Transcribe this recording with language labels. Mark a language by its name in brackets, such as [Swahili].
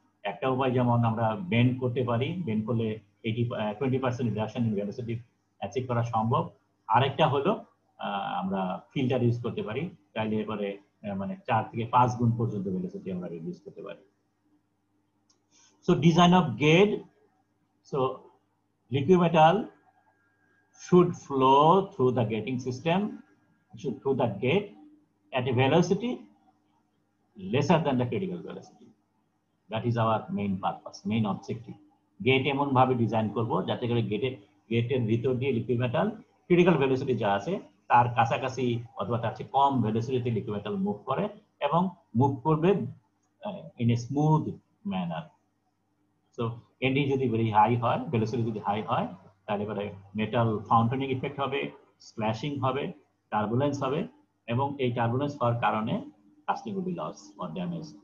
[Bangla] একটা উপায় যেমন আমরা বেন্ড করতে পারি, বেন্ড করলে 20% রিডাকশন ইন ভেলোসিটি অ্যাচিভ করা সম্ভব। আরেকটা হলো আমরা ফিল্টার ইউজ করতে পারি, তাইলে এবারে মানে 4 থেকে 5 গুণ পর্যন্ত ভেলোসিটি আমরা রিডিউস করতে পারি। [English] So design of gate. So liquid metal should flow through the gating system, through the gate at a velocity lesser than the critical velocity. That is our main purpose, main objective. Gate এমন ভাবে design করব যাতে করে [Bangla] গেটের ভিতর দিয়ে liquid metal critical velocity যা আছে তার কাছাকাছি অথবা তার চেয়ে কম ভেলোসিটিতে লিকুইড মেটাল মুভ করে এবং মুভ করবে in a smooth manner. So ND যদি ভেরি হাই হয়, ভেলোসিটি যদি হাই হয়, তাহলে পরে মেটাল ফাউন্টেনিং ইফেক্ট হবে, স্প্ল্যাশিং হবে, টার্বুলেন্স হবে, এবং এই টার্বুলেন্স হওয়ার কারণে casting will be loss or damage.